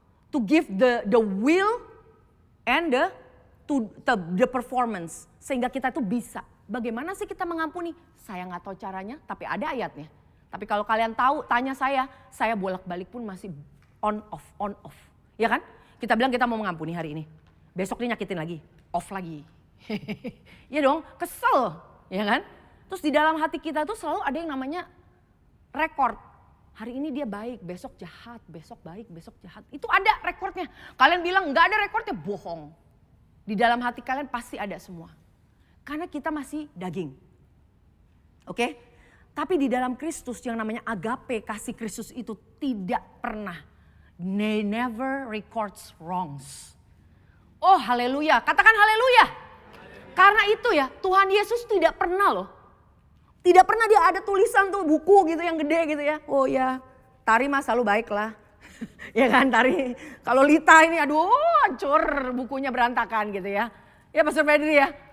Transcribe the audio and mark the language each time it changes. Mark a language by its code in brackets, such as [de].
[en] To give the will and the performance. [id] Sehingga kita tuh bisa. Bagaimana sih kita mengampuni? Saya gak tahu caranya, tapi ada ayatnya. Tapi kalau kalian tahu, tanya saya bolak-balik pun masih on off. Ya kan? Kita bilang kita mau mengampuni hari ini. Besok dia nyakitin lagi, off lagi. Ya dong, kesel. Ya kan? Terus di dalam hati kita tuh selalu ada yang namanya rekor. Hari ini dia baik, besok jahat, besok baik, besok jahat. Itu ada rekornya. Kalian bilang gak ada rekornya, bohong. Di dalam hati kalian pasti ada semua. Karena kita masih daging. Oke? Tapi di dalam Kristus yang namanya agape, kasih Kristus itu tidak pernah. [en] They never records wrongs. [id] Oh haleluya, katakan haleluya. Karena itu ya Tuhan Yesus tidak pernah loh. Tidak pernah dia ada tulisan tuh buku gitu yang gede gitu ya. Oh ya, Tari mah selalu baik lah. Ya kan Tari, kalau Lita ini aduh hancur bukunya berantakan gitu ya. Ya Pastor Fedri ya.